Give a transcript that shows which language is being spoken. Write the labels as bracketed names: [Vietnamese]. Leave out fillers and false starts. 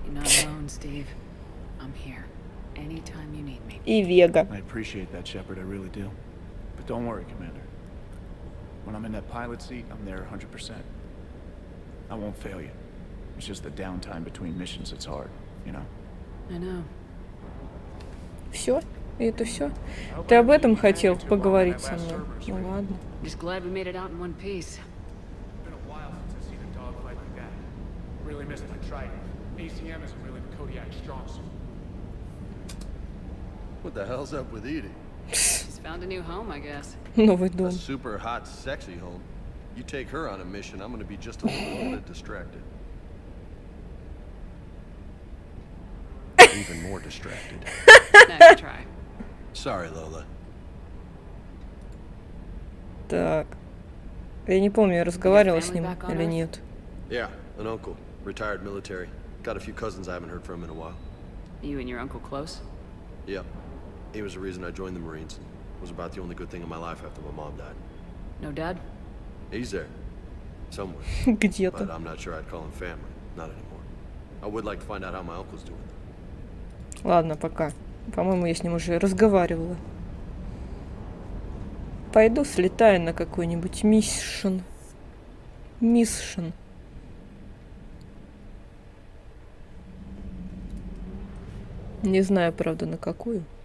[English] You're not alone, Steve. I'm here. Anytime you need me. [Russian] И Вега. [English] I appreciate that, Shepard, I really do. But don't worry, Commander. When I'm in that pilot seat, I'm there 100%. I won't fail you. It's just the downtime between missions that's hard, you know? I know. [Russian] Все? И это все? Ты об этом хотел поговорить со мной? Ну ладно. [English] Just glad we made it out in one piece. Been a while since I've seen a dogfight like that. Really missed my trident. ACM isn't really the Kodiak strong suit. What the hell's up with Edie? She's found a new home, I guess. [Russian] Новый дом. [English] A super hot, sexy home. You take her on a mission, I'm gonna be just a little bit distracted. even more distracted. Next try. Sorry, Lola. [Russian] Так. Я не помню, я разговаривала с ним или нет. [English] Yeah, an uncle, retired military. Got a few cousins I haven't heard from in a while. You and your uncle close? Yep. He was the reason I joined the Marines. Was about the only good thing in my life after my mom died. No dad? He's there. Somewhere. [Russian] Где-то. [English] But I'm not sure I'd call him family. Not anymore. I would like to find out how my uncle's doing. [Russian] Ладно, пока. По-моему, я с ним уже разговаривала. Пойду слетаю на какой-нибудь миссион. Миссион. Не знаю, правда, на какую.